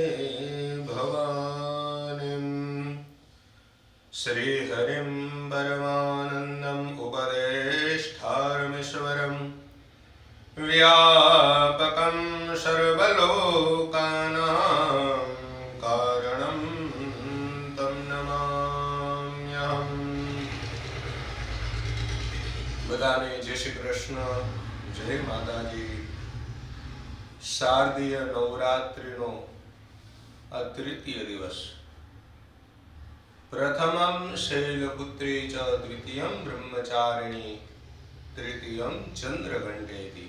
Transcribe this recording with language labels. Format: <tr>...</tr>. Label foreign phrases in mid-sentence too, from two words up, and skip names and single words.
<sa>भवानीं श्रीहरिं परमानन्दम् उपदेष्टारमीश्वरं व्यापकं सर्वलोकानां कारणं तं नमाम्यहम्।</sa> <gu>બધાને જય શ્રી કૃષ્ણ, જય માતાજી। શારદીય નવરાત્રિનો આ તૃતીય દિવસ,</gu> <sa>प्रथमम् शैलपुत्री च द्वितीयम् ब्रह्मचारिणी तृतीयम् चन्द्रघण्टेति।</sa>